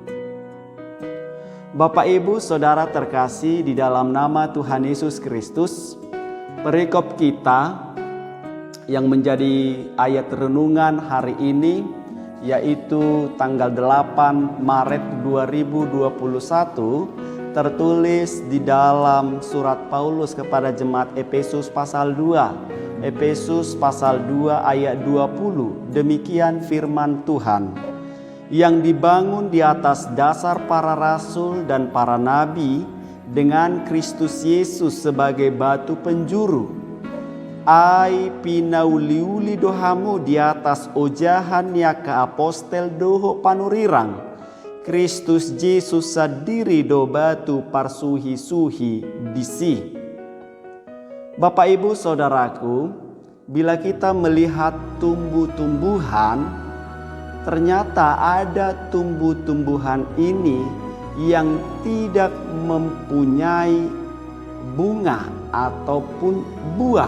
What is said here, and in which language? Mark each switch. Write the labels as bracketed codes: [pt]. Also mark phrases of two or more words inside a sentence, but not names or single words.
[id] Bapak Ibu Saudara terkasih di dalam nama Tuhan Yesus Kristus, perikop kita yang menjadi ayat renungan hari ini yaitu tanggal 8 Maret 2021 tertulis di dalam surat Paulus kepada jemaat Efesus pasal 2. Efesus pasal 2 ayat 20. Demikian firman Tuhan. Yang dibangun di atas dasar para rasul dan para nabi dengan Kristus Yesus sebagai batu penjuru. [bbc] Ai pinauliuli dohamu [id] di atas [bbc] ojahan ya ke apostel doho panurirang. Kristus Yesus sadiri do batu parsuhi-suhi disi. [id] Bapak Ibu Saudaraku, bila kita melihat tumbuh-tumbuhan, ternyata ada tumbuh-tumbuhan ini yang tidak mempunyai bunga ataupun buah.